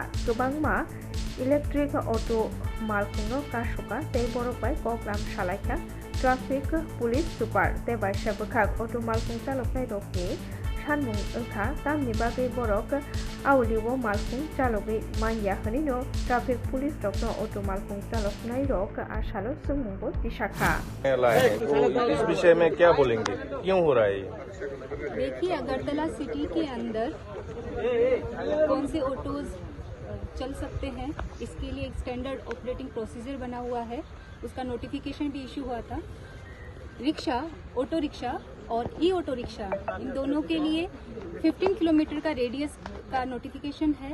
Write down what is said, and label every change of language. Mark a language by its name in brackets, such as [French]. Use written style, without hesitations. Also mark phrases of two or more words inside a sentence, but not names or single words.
[Kok Borok] गोबांमा इलेक्ट्रिक अटो मालफुंनो कासुका तै बरबाय कग्राम सालायखा ट्राफिक पुलिस सुपार तै बायसा बोखाक अटो मालफुं चालकनाय रगनि सानमुं ओंखा तामनि बागै बरक आवलिवो मालफुं चालकै मानिया हनिनो ट्राफिक पुलिस रकनो अटो मालफुं चालकनाय रक आसालो सुमुंगो दिशाखा। [Hindi] इस विषय में क्या बोलेंगे, क्यों हो रहा है ये? देखिए, अगरतला सिटी के अंदर कौन से ऑटोज चल सकते हैं, इसके लिए एक [English] standard operating procedure [Hindi] बना हुआ है। उसका नोटिफिकेशन भी इशू हुआ था। रिक्शा, [English] auto rickshaw [Hindi] और [English] e auto rickshaw, [Hindi] इन दोनों के लिए 15 किलोमीटर का रेडियस का नोटिफिकेशन है।